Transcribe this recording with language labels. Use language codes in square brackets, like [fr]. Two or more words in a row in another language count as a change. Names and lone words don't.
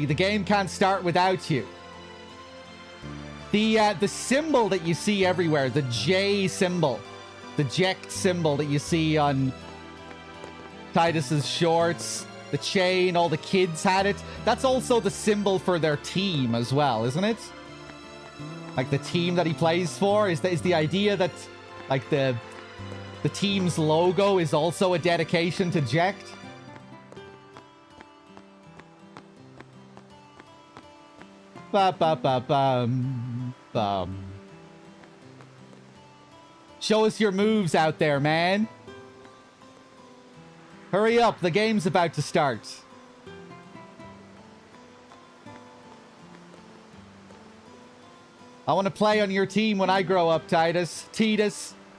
[en] The game can't start without you. The symbol that you see everywhere, the J symbol, the Jecht symbol that you see on Titus's shorts, the chain, all the kids had it. That's also the symbol for their team as well, isn't it? Like the team that he plays for is the idea that like the team's logo is also a dedication to Jecht. Ba ba ba bum bum. Show us your moves out there, man. Hurry up, the game's about to start. I want to play on your team when I grow up, Titus.